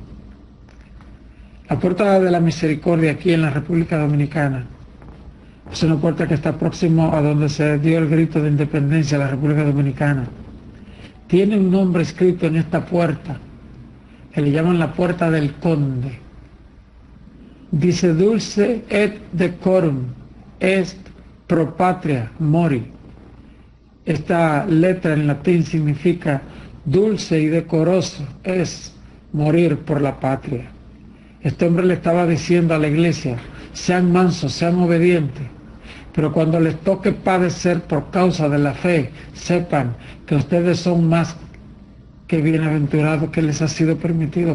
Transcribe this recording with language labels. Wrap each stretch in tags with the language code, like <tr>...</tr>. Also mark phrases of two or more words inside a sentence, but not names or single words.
<es>La puerta de la misericordia aquí en la República Dominicana es una puerta que está próximo a donde se dio el grito de independencia de la República Dominicana. Tiene un nombre escrito en esta puerta, que le llaman la puerta del conde. Dice:</es> <la>dulce et decorum est pro patria mori.</la> <es>Esta letra en latín significa: dulce y decoroso es morir por la patria. Este hombre le estaba diciendo a la iglesia: sean mansos, sean obedientes, pero cuando les toque padecer por causa de la fe, sepan que ustedes son más que bienaventurados, que les ha sido permitido.</es>